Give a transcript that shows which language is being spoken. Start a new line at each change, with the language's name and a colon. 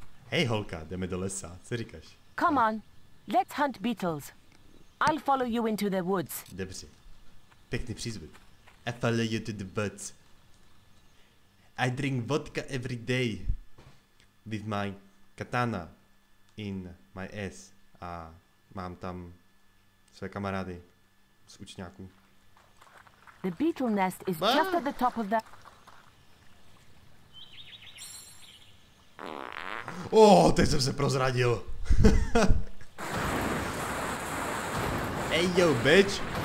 Czech: Hej holka, jdeme do lesa, co říkáš?
English: Come on, let's hunt beetles. I'll follow you into the woods.
Czech: Dobře. Pěkný přízvuk.
English: I follow you to the woods. I drink vodka every day. With my katana in my ass.
Czech: A mám tam své kamarády z učňáků.
English: The beetle nest is just at the top of the...
Czech: Teď jsem se prozradil.
English: Hey yo, bitch.